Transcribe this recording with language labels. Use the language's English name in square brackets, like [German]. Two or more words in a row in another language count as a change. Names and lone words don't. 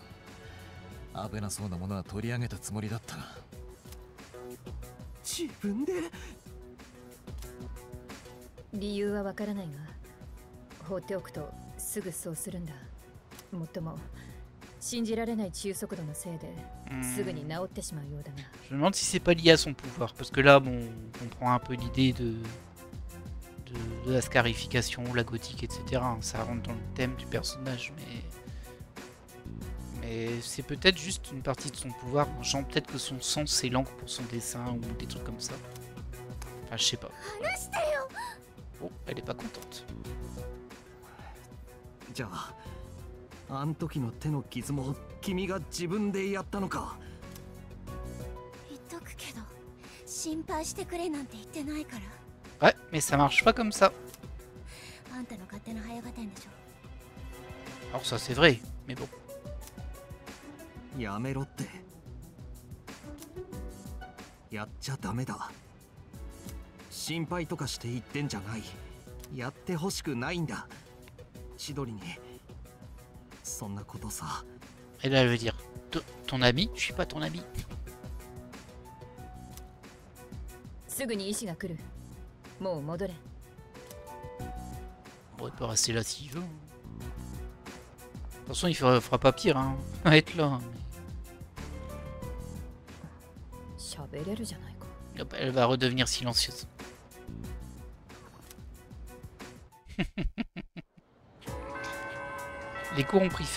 [Japanese] 危なそうなものは取り上げたつもりだったな。自分で。理由はわからないが、放っておくとすぐそうするんだ。もっとも信じられない治癒速度のせいですぐに治ってしまうようだが。 [French] Je me demande si c'est pas lié à son pouvoir, parce que là, bon, on comprend un peu l'idée de la scarification, la gothique, etc. Ça rentre dans le thème du personnage, mais c'est peut-être juste une partie de son pouvoir. Genre peut-être que son sang c'est l'encre pour son dessin ou des trucs comme ça. Enfin, je sais pas. Oh, elle est pas contente. [Japanese] じゃあ、あん時の手の傷も君が自分でやったのか。言っとくけど、心配してくれなんて言ってないから。 [French] Ouais, mais ça marche pas comme ça. [Japanese] あんたの勝手な早合点でしょ。 [French] Alors ça c'est vrai, mais bon. [Japanese] やめろって。やっちゃダメだ。心配とかして言ってんじゃない。やってほしくないんだ。千鳥に。そんなことさ。 [French] Et là elle veut dire ton ami, je suis pas ton ami. [Japanese] すぐに医師が来る。もう戻れ。 [French] Bon, il peut rester là s'il veut. De toute façon, il fera pas pire, hein. À être là. Hop, elle va redevenir silencieuse. Les cours ont pris fin.